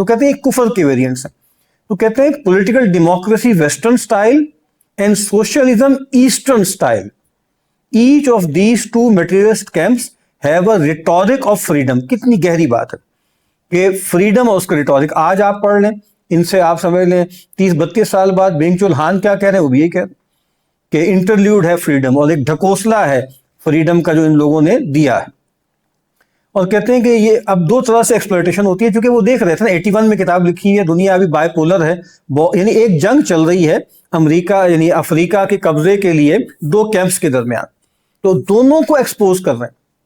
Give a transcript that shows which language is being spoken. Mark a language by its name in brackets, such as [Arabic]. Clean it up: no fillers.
[Urdu] تو کہتے ہیں یہ کفر کے ویریئنٹس ہیں. تو کہتے ہیں political democracy western style and socialism eastern style. [English] Each of these two materialist camps have a rhetoric of freedom. [Urdu] کتنی گہری بات ہے کہ فریڈم اور اس کا ریٹورک. آج آپ پڑھ لیں ان سے، آپ سمجھ لیں 30-32 سال بعد بینگ چول ہان کیا کہہ رہے ہیں، وہ بھی یہی کہہ رہے ہیں کہ انٹرلیوڈ ہے فریڈم، اور ایک ڈھکوسلا ہے فریڈم کا جو ان لوگوں نے دیا ہے. اور کہتے ہیں کہ یہ اب 2 طرح سے ایکسپلویٹیشن ہوتی ہے، کیونکہ وہ دیکھ رہے تھے نا 81 میں کتاب لکھی ہے، دنیا ابھی بائی پولر ہے، یعنی ایک جنگ چل رہی ہے امریکہ یعنی افریقہ کے قبضے کے لیے 2 کیمپس کے درمیان، تو دونوں کو ایکسپوز کر رہے ہیں.